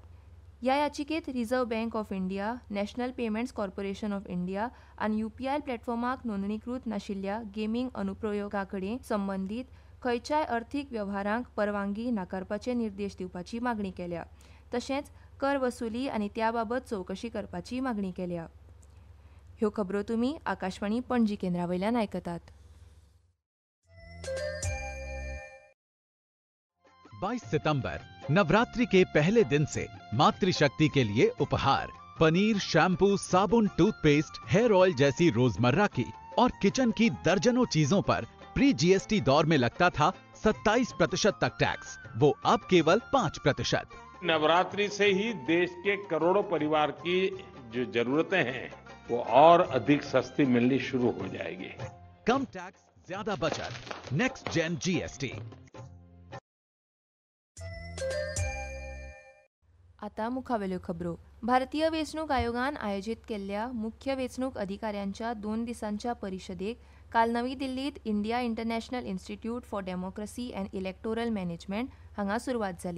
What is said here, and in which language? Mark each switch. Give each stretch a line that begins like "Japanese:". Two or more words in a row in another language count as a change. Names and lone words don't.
Konkani: ह्या याचिकेत रिझर्व्ह बँक ऑफ इंडिया, नॅशनल पेमेंट्स कॉर्पोरेशन ऑफ इंडिया आनी UPI प्लॅटफॉर्माक नोंदणीकृत नाशिल्ल्या गेमींग अनुप्रयोगाकडेन संबंदीत खंयच्याय अर्थीक वेव्हारांक परवानगी नाकारपाचे निर्देश दिवपाची मागणी केल्या. तशेंच कर वसुली आनी त्या बाबत चवकशी करपाची मागणी केल्या. ह्यो खबरो तुमी आकाशवाणी पणजी केंद्रावयल्यान आयकतात.
Hindi: 22 सितंबर नवरात्रि के पहले दिन से मातृशक्ति के लिए उपहार पनीर, शैम्पू, साबुन, टूथपेस्ट,
English: hair oil
Hindi: जैसी रोजमर्रा की और किचन की दर्जनों चीजों पर प्री GST दौर में लगता था 27% तक टैक्स, वो अब केवल 5%। नवरात्रि से ही देश के करोड़ों परिवार की जो जरूरतें हैं वो और अधिक सस्ती मिलनी शुरू हो जाएगी। कम टैक्स, ज्यादा बचत।
English: next gen GST.
Konkani: आता मुखावेल्यो खबरो। भारतीय वेंचणूक आयोगान आयोजित केल्ल्या मुख्य वेंचणूक अधिकाऱ्यांच्या 2 दिसांच्या परिशदेक काल नवी दिल्लीत इंडिया इंटरनॅशनल इन्स्टिट्यूट फॉर डेमोक्रेसी अँड इलेक्टोरल मॅनेजमेंट हांगा सुरवात जाली।